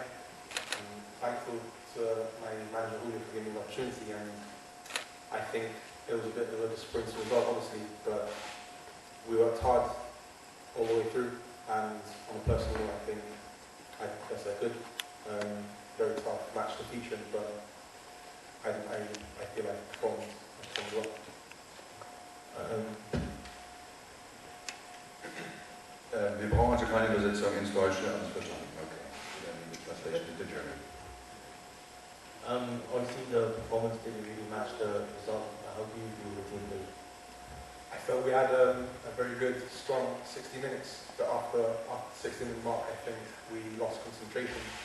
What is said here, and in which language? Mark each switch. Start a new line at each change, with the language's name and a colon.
English: I'm thankful to my manager Julio for giving me the opportunity, and I think it was a bit of a disappointing result, obviously, but we worked hard all the way through, and on a personal note, I think I did the best I could. Very tough match to feature, but I feel like I performed well.
German: Wir brauchen also keine Übersetzung ins Deutsche, alles verstanden.
English: Okay. Then the translation into German. Obviously the performance didn't really match the result. How do you feel the team did? I felt we had a very good, strong 60 minutes, but after 60-minute mark, I think we lost concentration.